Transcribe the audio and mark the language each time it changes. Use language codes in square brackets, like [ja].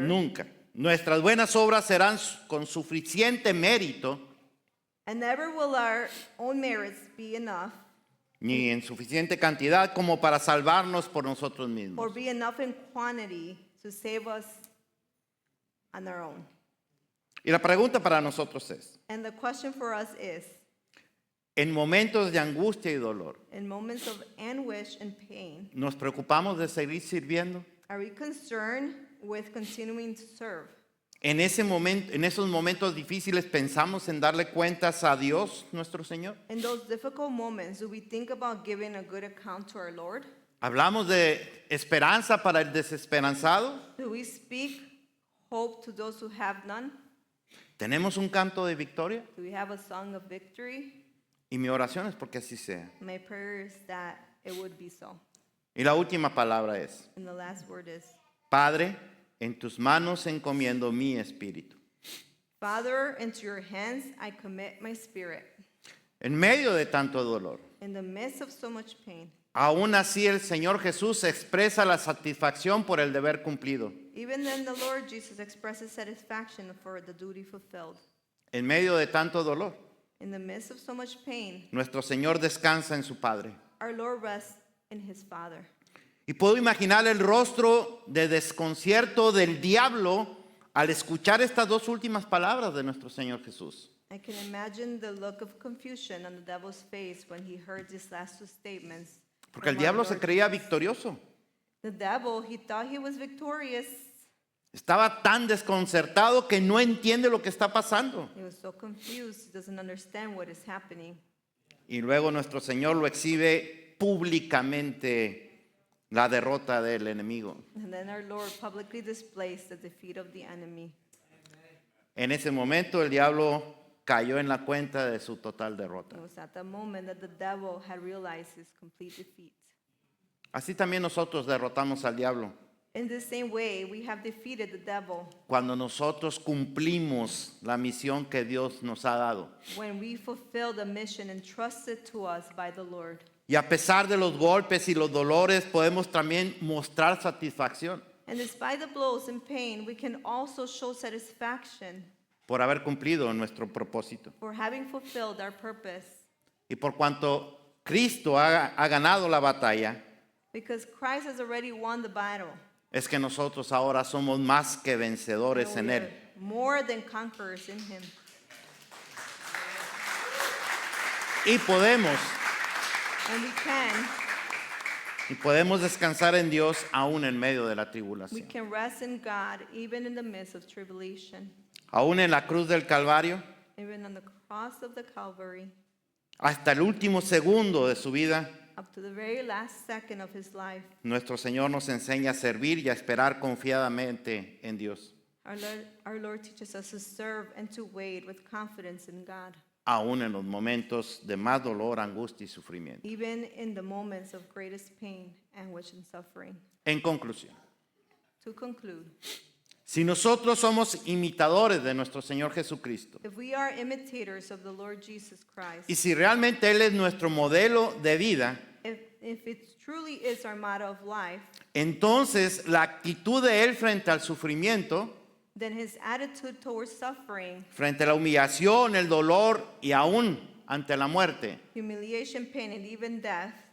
[es] nunca, nuestras buenas obras serán con suficiente mérito [en] and never will our own merits be enough [es] ni en suficiente cantidad como para salvarnos por nosotros [en] or [es] mismos. [en] be enough in quantity to save us on our own. [es] Y la pregunta para nosotros es, [en] And the question for us is, [es] en momentos de angustia y dolor, [en] in moments of anguish and pain, [es] ¿nos preocupamos de seguir sirviendo? [en] are we concerned with continuing to serve? [es] En esos momentos difíciles pensamos en darle cuentas a Dios, nuestro Señor. [en] In those difficult moments, do we think about giving a good account to our Lord? [es] Hablamos de esperanza para el desesperanzado. [en] Do we speak hope to those who have none? [es] ¿Tenemos un canto de victoria? [en] Do we have a song of victory? [es] Y mi oración es porque así sea. [en] My prayer is that it would be so. [es] Y la última palabra es, [en] And the last word is, [es] Padre, en tus manos encomiendo mi espíritu. [en] Father, into your hands I commit my spirit. [es] En medio de tanto dolor, [en] In the midst of so much pain, [es] aún así el Señor Jesús expresa la satisfacción por el deber cumplido. [en] even then the Lord Jesus expresses satisfaction for the duty fulfilled. [es] En medio de tanto dolor, [en] In the midst of so much pain, [es] nuestro Señor descansa en su Padre. [en] our Lord rests in his Father. [es] Y puedo imaginar el rostro de desconcierto del diablo al escuchar estas dos últimas palabras de nuestro Señor Jesús. [en] I can imagine the look of confusion on the devil's face when he heard these last two statements. [es] Porque el [en] from our [es] diablo se [en] Lord [es] creía [en] Jesus. [es] victorioso. [en] The devil, he thought he was victorious. [es] Estaba tan desconcertado que no entiende lo que está pasando. [en] He was so confused, he doesn't understand what is happening. [es] Y luego nuestro Señor lo exhibe públicamente la derrota del enemigo. [en] And then our Lord publicly displays the defeat of the enemy. [es] En ese momento el diablo cayó en la cuenta de su total derrota. [en] It was at the moment that the devil had realized his complete defeat. [es] Así también nosotros derrotamos al diablo [en] In the same way, we have defeated the devil [es] cuando nosotros cumplimos la misión que Dios nos ha dado. [en] when we fulfill the mission entrusted to us by the Lord. [es] Y a pesar de los golpes y los dolores, podemos también mostrar satisfacción [en] And despite the blows and pain, we can also show satisfaction [es] por haber cumplido nuestro propósito. [en] for having fulfilled our purpose. [es] Y por cuanto Cristo ha ganado la batalla, [en] Because Christ has already won the battle. [es] es que nosotros ahora somos más que [en] And [es] vencedores en [en] we [es] Él. [en] are more than conquerors in him. [es] Y [en] And we [es] podemos descansar en Dios aún en medio de la [en] we [es] tribulación. [en] can rest in God even in the midst of tribulation. [es] Aún en la cruz del Calvario, [en] Even on the cross of the Calvary, [es] hasta el último segundo de su vida, [en] up to the very last second of his life, [es] nuestro Señor nos enseña a servir y a esperar confiadamente en Dios, [en] our Lord teaches us to serve and to wait with confidence in God, [es] aún en los momentos de más dolor, angustia y sufrimiento. [en] even in the moments of greatest pain, anguish, and suffering. [es] En conclusión, [en] To conclude, [es] si nosotros somos imitadores de nuestro Señor Jesucristo, [en] if we are imitators of the Lord Jesus Christ, [es] y si realmente Él es nuestro modelo de vida, [en] if it truly is our motto of life, [es] entonces la actitud de Él frente al sufrimiento, [en] then his attitude towards suffering, [es] frente a la humillación, el dolor y aún ante la muerte, [en] humiliation, pain, and even death